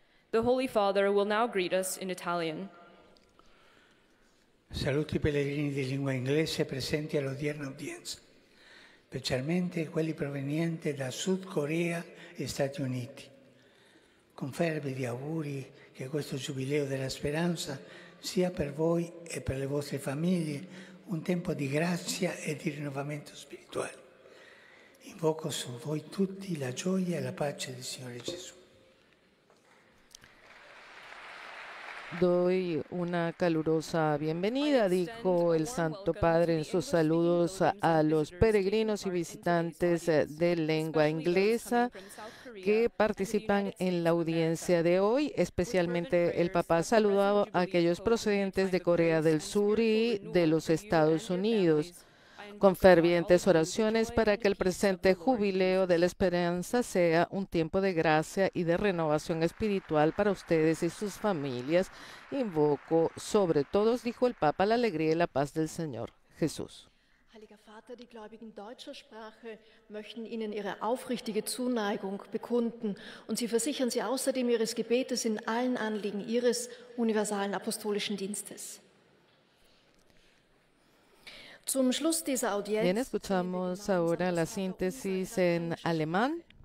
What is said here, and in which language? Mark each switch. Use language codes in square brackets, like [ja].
[en] The Holy Father will now greet us in Italian. [it] Saluto i pellegrini di lingua inglese presenti all'odierna udienza, specialmente quelli provenienti da Sud Corea e Stati Uniti. Con fervidi auguri che questo Giubileo della Speranza sia per voi e per le vostre famiglie un tempo di grazia e di rinnovamento spirituale. Invoco su voi tutti la gioia e la pace del Signore Gesù. [es] Doy una calurosa bienvenida, dijo el Santo Padre en sus saludos a los peregrinos y visitantes de lengua inglesa que participan en la audiencia de hoy. Especialmente el Papa ha saludado a aquellos procedentes de Corea del Sur y de los Estados Unidos, con fervientes oraciones para que el presente jubileo de la esperanza sea un tiempo de gracia y de renovación espiritual para ustedes y sus familias. Invoco sobre todos, dijo el Papa, la alegría y la paz del Señor Jesús. [de] Heiliger Vater, die Gläubigen deutscher Sprache möchten Ihnen ihre aufrichtige Zuneigung bekunden und sie versichern Sie außerdem Ihres Gebetes in allen Anliegen Ihres universalen apostolischen Dienstes. [es] Bien, escuchamos ahora la síntesis en alemán.